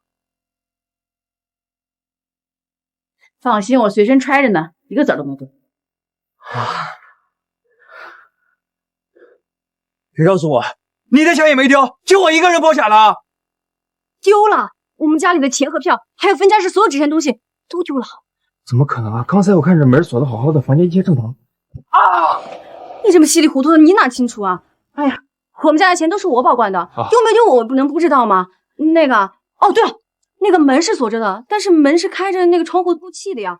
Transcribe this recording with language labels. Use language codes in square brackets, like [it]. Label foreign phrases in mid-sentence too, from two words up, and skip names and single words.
[zh] 放心，我隨身揣着呢，一個子都沒丟。別告訴我，你的錢也沒丟，就我一個人破產了。丟了，我們家裡的錢和票，還有分家時所有值錢東西都丟了。怎麼可能啊？剛才我看着門鎖得好好的，房間一切正常。啊！你這麼稀里糊塗的，你哪清楚啊？哎呀，我們家的錢都是我保管的，丟沒丟我能不知道嗎？那個，哦對了，那個門是鎖着的，但是門是開着，那個窗戶透氣的呀。